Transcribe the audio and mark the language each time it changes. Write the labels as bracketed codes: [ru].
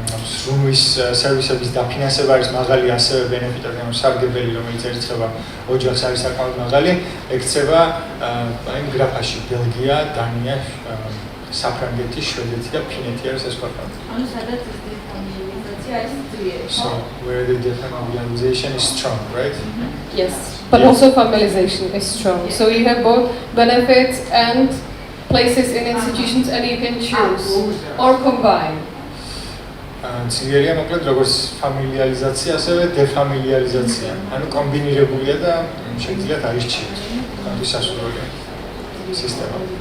[ka] სრულის სერვისების დაფინანსება არის მაღალი, ასევე ბენეფიტები, ანუ სარგებელი, რომელიც ერიცხება ოჯახს არის საკმაოდ მაღალი, ექცევა იმ გრაფაში ბელგია, დანია, საფრანგეთი, შვედეთი და ფინეთი არის ეს ქვეყნები. ანუ სადაც ეს დეფამილიარიზაცია არის ძლიერი. [en] So where the defamiliarization is strong, right? Yes, but also familiarization is strong. So you have both benefits and places in institutions, and you can choose or combine. [ka] ძლიერია მოკლედ როგორც ფამილიარიზაცია, ასევე დეფამილიარიზაცია. ანუ კომბინირებულია და შეგიძლიათ აირჩიოთ. ანუ სასურველია სისტემა.